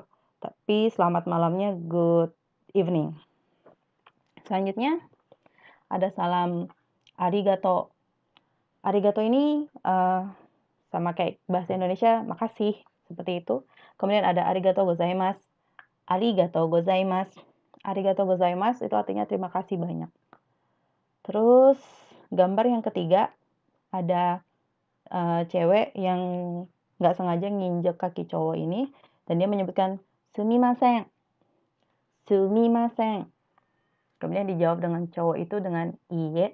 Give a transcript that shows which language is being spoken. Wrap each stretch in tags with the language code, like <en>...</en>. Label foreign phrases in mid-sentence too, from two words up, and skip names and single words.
<id>Tapi selamat malamnya</id> <en>good evening.</en> <id>Selanjutnya ada salam arigato. Arigato ini sama kayak bahasa Indonesia makasih, seperti itu. Kemudian ada</id> <ja>ありがとうございます. ありがとうございます. ありがとうございます</ja> <id>itu artinya terima kasih banyak. Terus gambar yang ketiga ada cewek yang nggak sengaja nginjek kaki cowok ini dan dia menyebutkan sumimasen. Sumimasen. Kemudian dijawab dengan cowok itu dengan iye.</id>